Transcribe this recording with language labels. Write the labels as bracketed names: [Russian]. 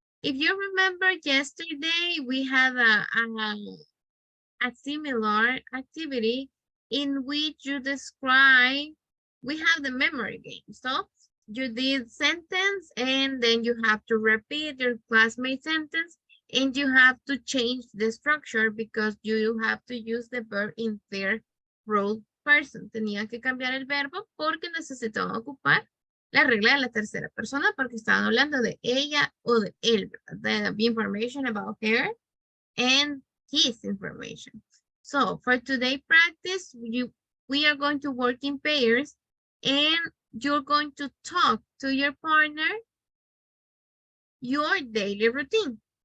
[English] If you remember yesterday, we had a similar activity in which you describe, we have the memory game. So you did sentence and then you have to repeat your classmate sentence and you have to change the structure because you have to use the verb in third role person. [Spanish] Tenía que cambiar el verbo porque necesitaban ocupar la regla de la tercera persona porque estaban hablando de ella o de él, ¿verdad? [English] The information about her and his information. So for today practice, we are going to work in pairs and you're going to talk to your partner your daily routine.